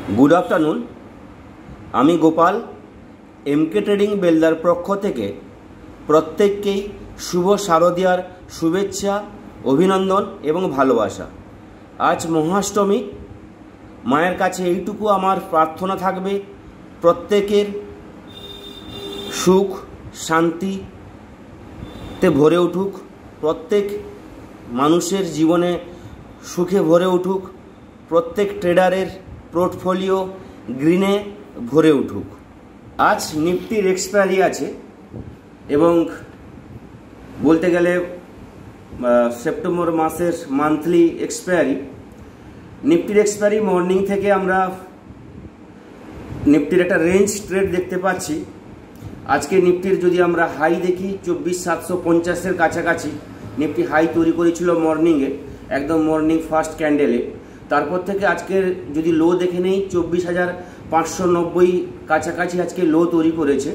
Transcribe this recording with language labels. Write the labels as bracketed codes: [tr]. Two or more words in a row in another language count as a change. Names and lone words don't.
[en] Good afternoon. [bn] আমি গোপাল এমকে ট্রেডিং বেলদার পক্ষ থেকে প্রত্যেককেই শুভ শারদীয়ার শুভেচ্ছা অভিনন্দন এবং ভালোবাসা। আজ মহাষ্টমী, মায়ের কাছে এইটুকু আমার প্রার্থনা থাকবে প্রত্যেকের সুখ শান্তিতে ভরে উঠুক, প্রত্যেক মানুষের জীবনে সুখে ভরে উঠুক, প্রত্যেক ট্রেডারের পোর্টফোলিও গ্রিনে ভরে উঠুক। আজ নিফটির এক্সপায়ারি আছে এবং বলতে গেলে সেপ্টেম্বর মাসের [en] monthly expiry. [bn] নিফটির এক্সপায়ারি মর্নিং থেকে আমরা নিফটির এক [en] range trade [bn] দেখতে পাচ্ছি। আজকে নিফটির যদি আমরা হাই দেখি 24750 এর কাছাকাছি নিফটি হাই তৈরি করেছিল মর্নিংয়ে, একদম [en] morning first candle. [bn] তারপর থেকে আজকের যদি লো দেখে নেই 24590 কাছাকাছি আজকে লো তৈরি করেছে।